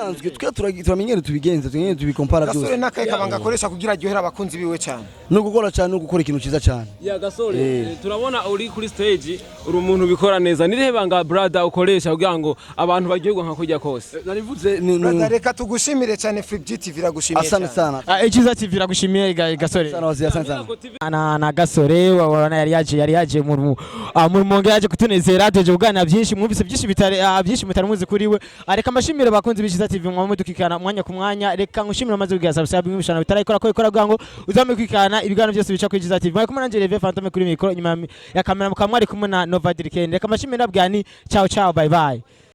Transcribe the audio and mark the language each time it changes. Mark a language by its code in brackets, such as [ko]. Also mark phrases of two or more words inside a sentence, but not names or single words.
[rn] sanzwe twe turamenyere tubigenza tumenye tubikompara byose Gasore nakaye kabanga akoresha kugira aryohera abakunzi biwe cyane no gukora cyane no gukora ikintu ciza cyane ya Gasore turabona uri kuri stage uri umuntu bikora neza nirihe banga brother ukoresha kugira ngo abantu baryoherwa nka kujya kose narivuze reka tugushimire cyane Free TV iragushimiye [sw] asante sana [rn] Iciza Tv iragushimiye Gasore [sw] sana wazia asante sana [rn] na Gasore wabona yari yaje mu rumonge yaje kutunezera tuje kuganira byinshi mwumvise byinshi mutaramuzi kuri we areka amashimire bakunzi b'Iciza TV mwamudukikana mwanya ku mwanya reka ngushimire amaze kugira subscribe mwibishana bitarayikora ko ikora bwango uzamukikana ibiganiro byose bica kuri Iciza TV mwe kumana nje Reve Fantome kuri mikoro nyuma ya kamera mukamwari kumwe na Nova Dirken reka amashimire nabwani ciao [en] bye bye